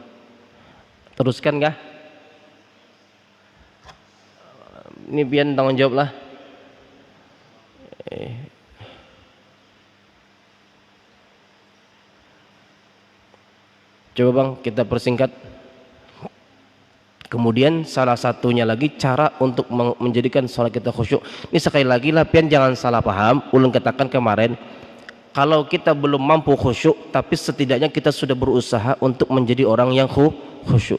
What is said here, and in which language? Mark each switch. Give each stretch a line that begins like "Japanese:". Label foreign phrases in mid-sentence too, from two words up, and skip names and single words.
Indonesian: Teruskan kah?
Banjar: Ini pian tanggung jawab lah.
Indonesian: Coba bang, kita persingkat. Kemudian salah satunya lagi cara untuk menjadikan sholat kita khusyuk. Ini sekali lagi lah pian jangan salah paham. Ulun katakan kemarin, kalau kita belum mampu khusyuk, tapi setidaknya kita sudah berusaha untuk menjadi orang yang khusyuk.